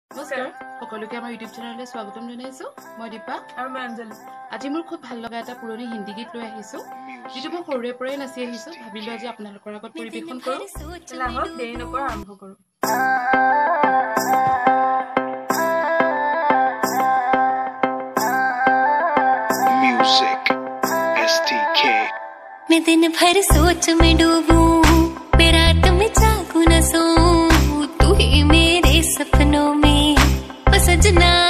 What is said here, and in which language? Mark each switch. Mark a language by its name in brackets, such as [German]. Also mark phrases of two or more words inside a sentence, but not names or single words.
[Assamese] নমস্কাৰ সকলোকে আমাৰ ইউটিউব চেনেললৈ স্বাগতম জনাইছো মই দীপা আৰু মই অঞ্জলি আজি মোৰ খুব ভাল লগা এটা পুৰণি হিন্দী গীত লৈ আহিছো যিটো মই সৰুৰে পৰাই নাচি আহিছো ভাবিলো আজি আপোনালোকৰ আগত পৰিবেশন কৰো লাহক দেৰি নকৰ আৰম্ভ কৰো [English] म्यूजिक STK [Hindi] मैं दिन भर सोच में डूबूं मैं रात में जागूं न सोऊं तू ही मेरे सपनों में ओ सजना